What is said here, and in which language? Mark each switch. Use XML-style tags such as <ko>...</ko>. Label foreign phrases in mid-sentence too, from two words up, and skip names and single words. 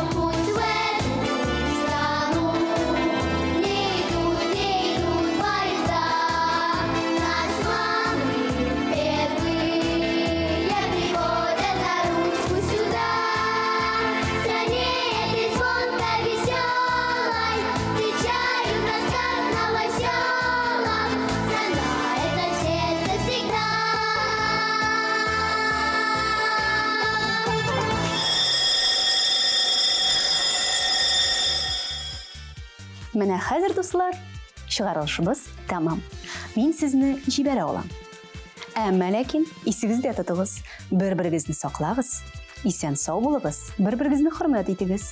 <ru>Пусть в эту страну не идут поезда, нас мамы впервые приводят за ручку сюда. В стране этой звонко веселой встречают нас как новоселов. Страна — это в сердце всегда.</ru> <tt>Менә хәзер, дуслар, чыгарылышыбыз тәмам. Мин сезне җибәрә алам. Әмма ләкин исегездә тотыгыз, бер-берегезне саклагыз, исән-сау булыгыз, бер-берегезне хөрмәт итегез.</tt>